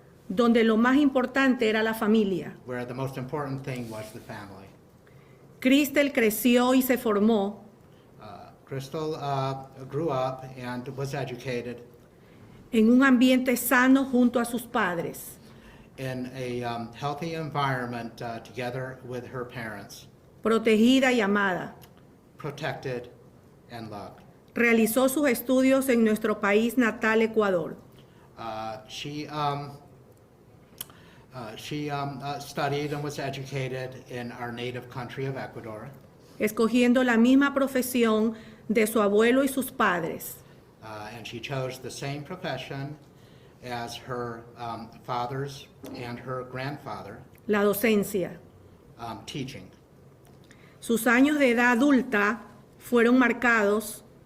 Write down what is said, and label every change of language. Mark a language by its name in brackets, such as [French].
[Spanish] donde lo más importante era la familia. [English] where the most important thing was the family. [Spanish] Cristel creció y se formó [English] Crystal grew up and was educated [Spanish] en un ambiente sano junto a sus padres. [English] in a healthy environment together with her parents, [Spanish] Protegida y amada. [English] protected and loved. [Spanish] Realizó sus estudios en nuestro país natal, Ecuador. [English] She studied and was educated in our native country of Ecuador, [Spanish] Escogiendo la misma profesión de su abuelo y sus padres. [English] and she chose the same profession as her fathers and her grandfather, [Spanish] La docencia. [English] teaching. [Spanish] Sus años de edad adulta fueron marcados